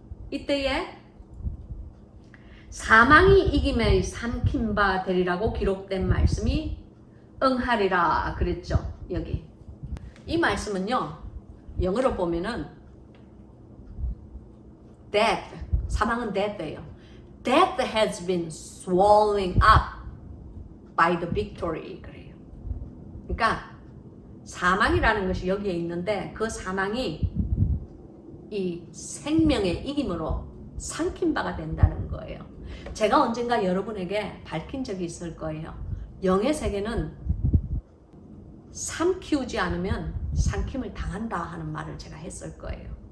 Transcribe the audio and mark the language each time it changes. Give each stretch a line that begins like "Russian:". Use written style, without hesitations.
Korean: 이때에 사망이 이김에 삼킨 바 되리라고 기록된 말씀이 응하리라 그랬죠. 여기 이 말씀은요, 영어로 보면은 death, 사망은 death예요.
English: Death has been swallowing up by the victory
Korean: 그래요. 그러니까 사망이라는 것이 여기에 있는데 그 사망이 이 생명의 이김으로 삼킨 바가 된다는 거예요. 제가 언젠가 여러분에게 밝힌 적이 있을 거예요. 영의 세계는 삼키우지 않으면 삼킴을 당한다 하는 말을 제가 했을 거예요.